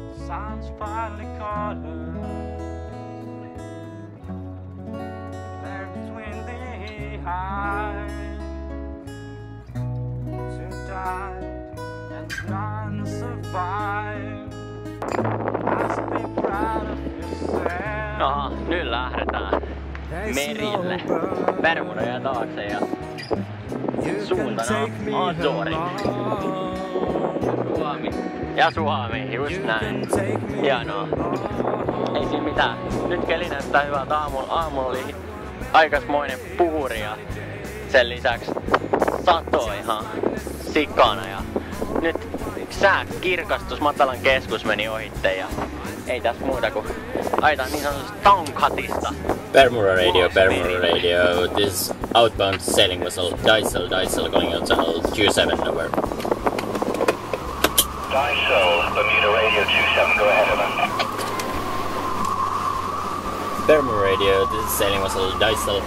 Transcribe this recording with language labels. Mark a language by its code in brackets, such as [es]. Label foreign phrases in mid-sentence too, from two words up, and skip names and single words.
[en] sun's finally caught her. There between the highs, two died and none survived. Must be proud of yourself. [fi] No, nyt lähdetään merille. Bermudoja taakse ja suuntana Azori. Ja Suomi, just näin. Hienoa. Ei siinä mitään. Nyt keli näyttää hyvältä. Aamulla oli aikasmoinen puhuri ja sen lisäksi satoi ihan sikana. Ja nyt sää kirkastus, matalan keskus meni ohitte ja ei tässä muuta kuin ajetaan niin sanotusti Tonghatista. [en] Bermuda Radio. This outbound sailing vessel Dysel calling out channel 27 over. Dysel, Bermuda Radio 27, go ahead over. Bermuda Radio, this is sailing vessel Dysel.